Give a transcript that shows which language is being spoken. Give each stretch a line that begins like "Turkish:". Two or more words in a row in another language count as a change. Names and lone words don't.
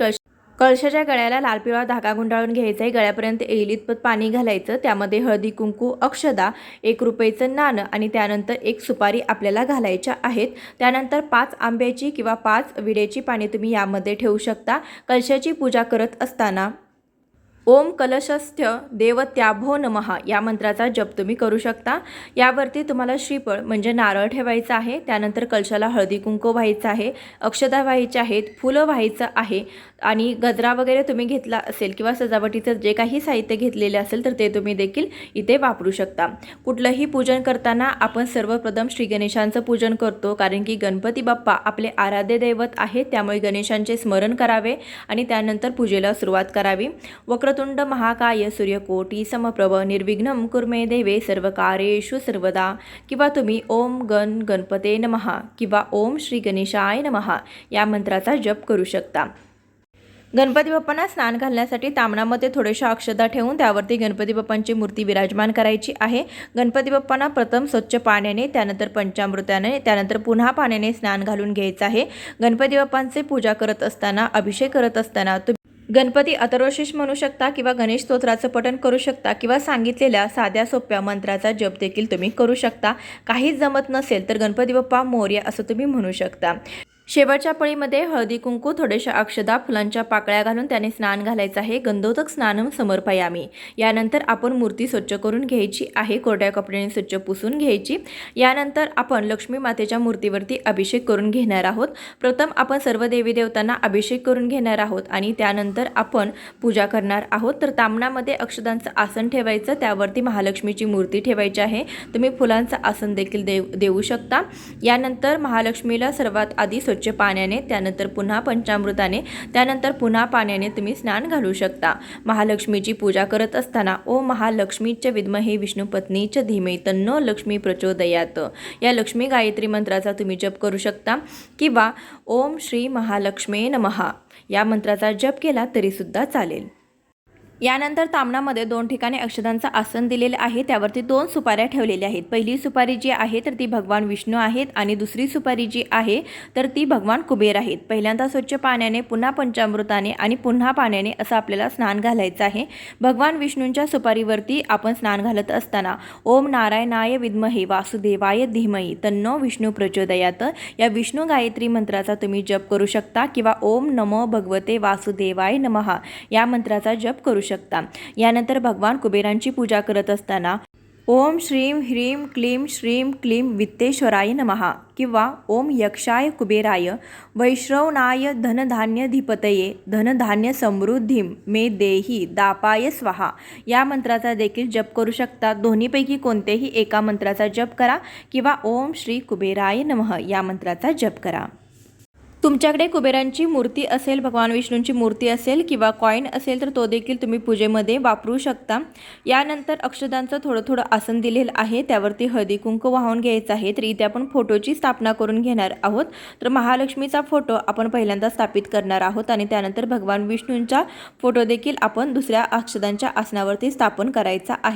Marathi: कळशाच्या गळ्याला लाल पिवळा धागा गुंडाळून घ्यायचा आहे. गळ्यापर्यंत येईल इतपत पाणी घालायचं. त्यामध्ये हळदी कुंकू, अक्षदा, 1 रुपयाचं नाणं आणि त्यानंतर 1 सुपारी आपल्याला घालायच्या आहेत. त्यानंतर 5 आंब्याची किंवा 5 विड्याची पाने तुम्ही यामध्ये ठेवू शकता. कलशाची पूजा करत असताना
Sanskrit: ओम कलशस्थ्य देवत्याभो नमः
Marathi: या मंत्राचा जप तुम्ही करू शकता. यावरती तुम्हाला श्रीफळ म्हणजे नारळ ठेवायचं आहे. त्यानंतर कलशाला हळदी कुंकू व्हायचं आहे, अक्षदा व्हायच्या आहेत, फुलं व्हायचं आहे आणि गजरा वगैरे तुम्ही घेतला असेल किंवा सजावटीचं जे काही साहित्य घेतलेले असेल तर ते तुम्ही देखील इथे वापरू शकता. कुठलंही पूजन करताना आपण सर्वप्रथम श्री गणेशांचं पूजन करतो, कारण की गणपती बाप्पा आपले आराध्य दैवत आहेत. त्यामुळे गणेशांचे स्मरण करावे आणि त्यानंतर पूजेला सुरुवात करावी.
Sanskrit: वक्रतुंड महाकाय सूर्यकोटी समप्रभ निर्विघ्नं कुर्मे देवे सर्वकार्येषु सर्वदा
Marathi: किंवा तुम्ही
Sanskrit: ओम गणपते नमः
Marathi: किंवा
Sanskrit: ओम श्री गणेशाय नमः
Marathi: या मंत्राचा जप करू शकता. गणपती बाप्पांना स्नान घालण्यासाठी ताम्हणामध्ये थोड्याशा अक्षदा ठेवून त्यावरती गणपती बाप्पांची मूर्ती विराजमान करायची आहे. गणपती बाप्पांना प्रथम स्वच्छ पाण्याने, त्यानंतर पंचामृताने, त्यानंतर पुन्हा पाण्याने स्नान घालून घ्यायचं आहे. गणपती बाप्पांचे पूजा करत असताना, अभिषेक करत असताना गणपती अथर्वशीर्ष म्हणू शकता किंवा गणेश स्तोत्राचं पठण करू शकता किंवा सांगितलेल्या साध्या सोप्या मंत्राचा जप देखील तुम्ही करू शकता. काहीच जमत नसेल तर गणपती बाप्पा मोरया असं तुम्ही म्हणू शकता. शेवटच्या पळीमध्ये हळदी कुंकू, थोड्याशा अक्षदा, फुलांच्या पाकळ्या घालून त्याने स्नान घालायचं आहे.
Sanskrit: गंधोदक स्नानम समर्पयामी.
Marathi: यानंतर आपण मूर्ती स्वच्छ करून घ्यायची आहे, कोरड्या कपड्याने स्वच्छ पुसून घ्यायची. यानंतर आपण लक्ष्मी मातेच्या मूर्तीवरती अभिषेक करून घेणार आहोत. प्रथम आपण सर्व देवी देवतांना अभिषेक करून घेणार आहोत आणि त्यानंतर आपण पूजा करणार आहोत. तर ताम्हणामध्ये अक्षदांचं आसन ठेवायचं, त्यावरती महालक्ष्मीची मूर्ती ठेवायची आहे. तुम्ही फुलांचं आसन देखील देऊ शकता. यानंतर महालक्ष्मीला सर्वात आधी स्वच्छ पाण्याने, त्यानंतर पुन्हा पंचामृताने, त्यानंतर पुन्हा पाण्याने तुम्ही स्नान घालू शकता. महालक्ष्मीची पूजा करत असताना
Sanskrit: ओम महालक्ष्मीच विद्महे विष्णुपत्नीच धीमे तन्नो लक्ष्मी प्रचोदयात
Marathi: या लक्ष्मी गायत्री मंत्राचा तुम्ही जप करू शकता किंवा
Sanskrit: ओम श्री महालक्ष्मे नमः
Marathi: या मंत्राचा जप केला तरी सुद्धा चालेल. यानंतर ताम्हणामध्ये 2 ठिकाणी अक्षदांचं आसन दिलेलं आहे. त्यावरती 2 सुपाऱ्या ठेवलेल्या आहेत. पहिली सुपारी जी आहे तर ती भगवान विष्णू आहेत आणि दुसरी सुपारी जी आहे तर ती भगवान कुबेर आहेत. पहिल्यांदा स्वच्छ पाण्याने, पुन्हा पंचामृताने आणि पुन्हा पाण्याने असं आपल्याला स्नान घालायचं आहे. भगवान विष्णूंच्या सुपारीवरती आपण स्नान घालत असताना
Sanskrit: ओम नारायणाय विद्महे वासुदेवाय धीमहि तन्नो विष्णू प्रचोदयात
Marathi: या विष्णू गायत्री मंत्राचा तुम्ही जप करू शकता किंवा
Sanskrit: ओम नमो भगवते वासुदेवाय नमः
Marathi: या मंत्राचा जप करू शकता. यानंतर भगवान कुबेरांची पूजा करत असताना
Sanskrit: ओम श्रीं ह्रीं क्लीं श्रीं क्लीं वित्तेश्वराय नमः
Marathi: किंवा
Sanskrit: ओम यक्षाय कुबेराय वैश्रवणाय धनधान्यधिपतये धनधान्य समृद्धिं मे देही दापाय स्वाहा
Marathi: या मंत्राचा देखील जप करू शकता. दोन्हीपैकी कोणतेही एका मंत्राचा जप करा किंवा
Sanskrit: ओम श्री कुबेराय नमः
Marathi: या मंत्राचा जप करा. तुमच्याकडे कुबेरांची मूर्ती असेल, भगवान विष्णूंची मूर्ती असेल किंवा कॉईन असेल तर तो देखील तुम्ही पूजेमध्ये वापरू शकता। यानंतर अक्षदांचं थोडं थोडं आसन दिलेलं आहे, त्यावरती हळदी कुंकू वाहून घ्यायचं आहे। तर इथे आपण फोटोची स्थापना करून घेणार आहोत। तर महालक्ष्मीचा फोटो आपण पहिल्यांदा स्थापित करणार आहोत आणि त्यानंतर भगवान विष्णूंचा फोटो देखील आपण दुसऱ्या अक्षदांच्या आसनावरती स्थापन करायचा आहे।